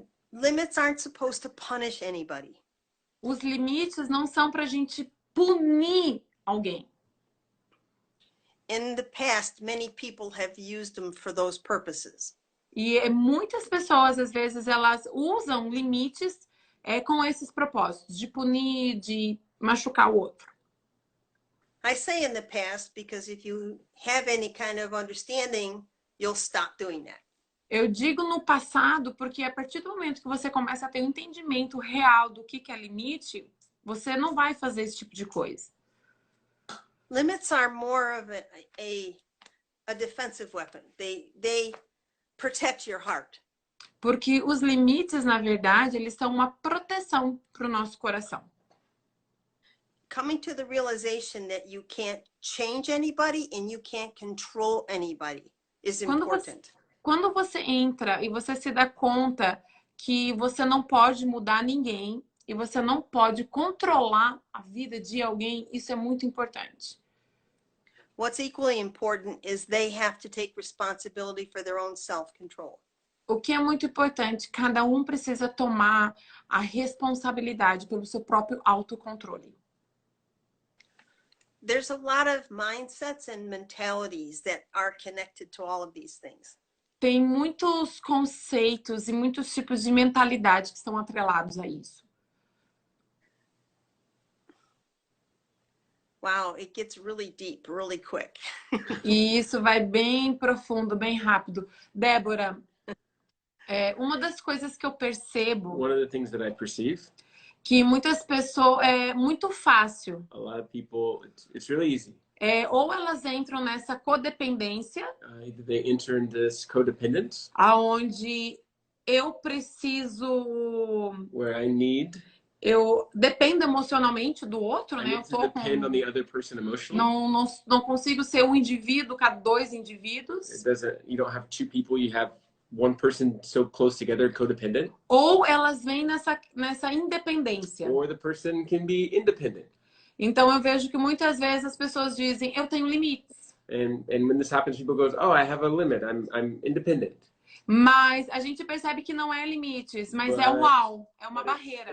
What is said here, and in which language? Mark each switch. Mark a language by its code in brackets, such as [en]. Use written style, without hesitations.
[en] Limits aren't supposed to punish anybody. [pt] Os limites não são para a gente punir alguém. [en] In the past, many people have used them for those purposes. [pt] E muitas pessoas, às vezes, elas usam limites com esses propósitos, de punir, de machucar o outro. [en] I say in the past because if you have any kind of understanding, you'll stop doing that. [pt] Eu digo no passado porque a partir do momento que você começa a ter um entendimento real do que é limite, você não vai fazer esse tipo de coisa. [en] Limits are more of a defensive weapon. They protect your heart. [pt] Porque os limites, na verdade, eles são uma proteção para o nosso coração. [en] Coming to the realization that you can't change anybody and you can't control anybody is important. [pt] Quando você entra e você se dá conta que você não pode mudar ninguém e você não pode controlar a vida de alguém, isso é muito importante. [en] What's equally important is they have to take responsibility for their own self-control. [pt] O que é muito importante, cada um precisa tomar a responsabilidade pelo seu próprio autocontrole. [en] There's a lot of mindsets and mentalities that are connected to all of these things. [pt] Tem muitos conceitos e muitos tipos de mentalidade que estão atrelados a isso. [en] Wow, it gets really deep, really quick. [pt] E isso vai bem profundo, bem rápido. Débora, uma das coisas que eu percebo [en] One of the things that I perceive, [pt] que muitas pessoas é muito fácil. [en] a lot of people, it's really easy. [pt] Ou elas entram nessa codependência, [en] Either they enter in this codependence, [pt] aonde eu preciso, [en] where I need, [pt] eu dependo emocionalmente do outro, [en] I [pt] né? Eu [en] need to [pt] tô [en] depend on the other person emotionally. [pt] não consigo ser um indivíduo, cada dois indivíduos. [en] You don't have two people, you have one person so close together, codependent. [pt] Ou elas vêm nessa independência. [en] Or the person can be independent. [pt] Então eu vejo que muitas vezes as pessoas dizem, eu tenho limites. [en] And when this happens, people goes, oh, I have a limit. I'm independent. [pt] Mas a gente percebe que não é limites, mas é um wall, é uma barreira.